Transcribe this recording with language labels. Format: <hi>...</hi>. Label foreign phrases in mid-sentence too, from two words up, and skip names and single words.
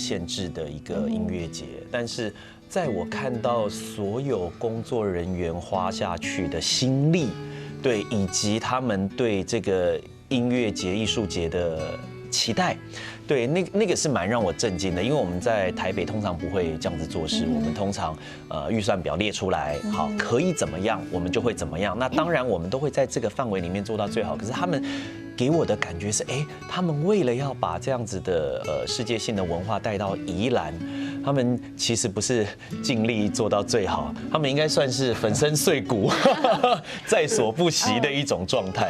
<zh>限制的一個音樂節，但是在我看到所有工作人員花下去的心力，對，以及他們對這個音樂節、藝術節的期待，對，那個是蠻讓我震驚的，因為我們在台北通常不會這樣子做事，我們通常預算表列出來，好，可以怎麼樣，我們就會怎麼樣。那當然我們都會在這個範圍裡面做到最好。可是他們給我的感覺是，他們為了要把這樣子的世界性的文化帶到宜蘭， 他们其实不是尽力做到最好，他们应该算是粉身碎骨，在所不惜的一种状态。</zh>